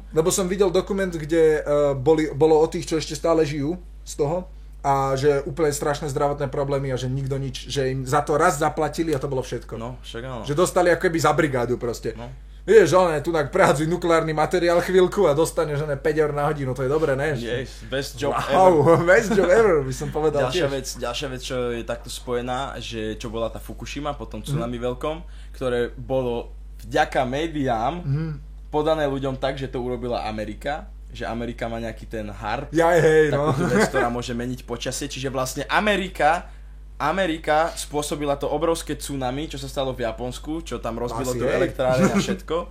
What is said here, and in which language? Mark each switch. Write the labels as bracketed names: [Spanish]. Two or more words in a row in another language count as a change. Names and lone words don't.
[Slovak] Lebo som videl dokument, kde bolo o tých, čo ešte stále žijú z toho, a že úplne strašné zdravotné problémy a že nikto nič, že im za to raz zaplatili a to bolo všetko. No, však áno. Že dostali ako keby za brigádu proste. No. Vieš, tu prehádzuj nukleárny materiál chvíľku a dostaneš 5 eur na hodinu, to je dobré, ne? [English] Yes, best job ever. Best job ever, [Slovak] by som povedal. Ďalšia vec, čo je takto spojená, že čo bola tá Fukushima po tom tsunami veľkom, ktoré bolo vďaka médiám podané ľuďom tak, že to urobila Amerika. Že Amerika má nejaký ten HARP, takú vec, ktorá môže meniť počasie, čiže vlastne Amerika spôsobila to obrovské tsunami, čo sa stalo v Japonsku, čo tam rozbilo tú elektrárne a všetko.